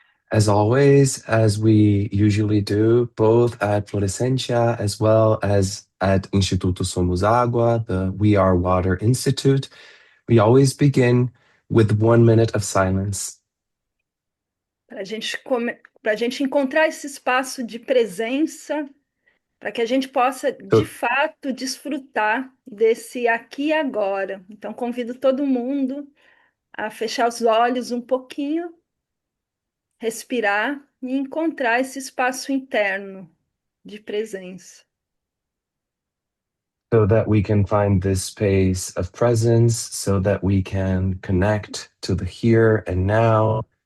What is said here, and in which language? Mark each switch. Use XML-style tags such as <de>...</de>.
<en>as we usually do, both at Florescentia as well as at Instituto Somos Água, the We Are Water Institute, we always begin with 1 minute of silence</en> <pt>Para a gente encontrar esse espaço de presença, para que a gente possa, de</pt> <en>so,</en> <pt>fato, desfrutar desse aqui e agora. Então, convido todo mundo a fechar os olhos um pouquinho, respirar e encontrar esse espaço interno de presença.</pt> <en>so that we can find this space of presence, so that we can connect to the here and now.</en>